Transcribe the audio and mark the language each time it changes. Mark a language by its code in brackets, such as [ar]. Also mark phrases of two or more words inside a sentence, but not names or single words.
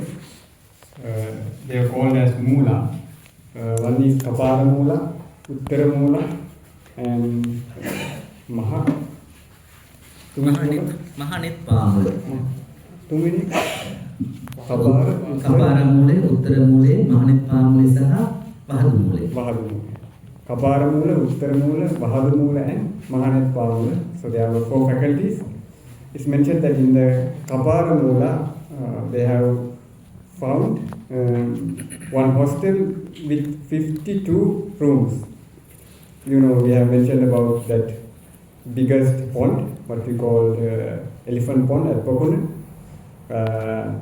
[en] They are called as Mula. One is Kapara Mula, Uttara Mula, and Tumini Kapara Mule, Uttara Mule, Mahanitpa Mule Saha, Vahadu Mule. Vahadu Mule. Kapara Mula, Uttara Mula, Vahadu Mula, and Mahanitpa Mula. So there are 4 faculties. It's mentioned that in the Kapara Mula, they have found one hostel with 52 rooms. We have mentioned about that biggest pond, what we call elephant pond at Paguna.